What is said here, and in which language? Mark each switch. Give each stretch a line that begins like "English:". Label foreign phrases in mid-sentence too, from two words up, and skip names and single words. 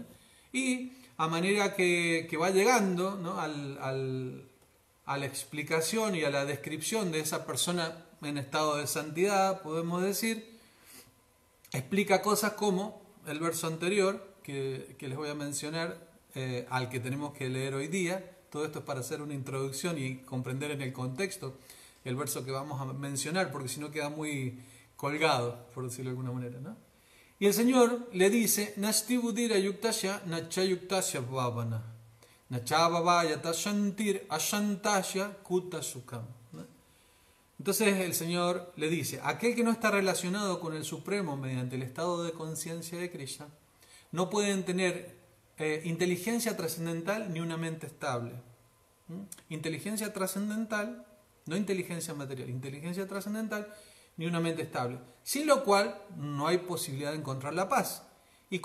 Spanish: Y a manera que va llegando, ¿no?, a la explicación y a la descripción de esa persona en estado de santidad, podemos decir, explica cosas como el verso anterior que les voy a mencionar, al que tenemos que leer hoy día. Todo esto es para hacer una introducción y comprender en el contexto el verso que vamos a mencionar, porque si no queda muy colgado, por decirlo de alguna manera, ¿no? Y el Señor le dice:
Sanskrit: Nasti budira yuktasya nacha yuktasya bhavana nacha bhavayata shantir ashantasya kuta sukam.
Spanish: Entonces el Señor le dice: aquel que no está relacionado con el Supremo mediante el estado de conciencia de Krishna no pueden tener inteligencia trascendental ni una mente estable. Inteligencia trascendental, no inteligencia material, inteligencia trascendental ni una mente estable, sin lo cual no hay posibilidad de encontrar la paz.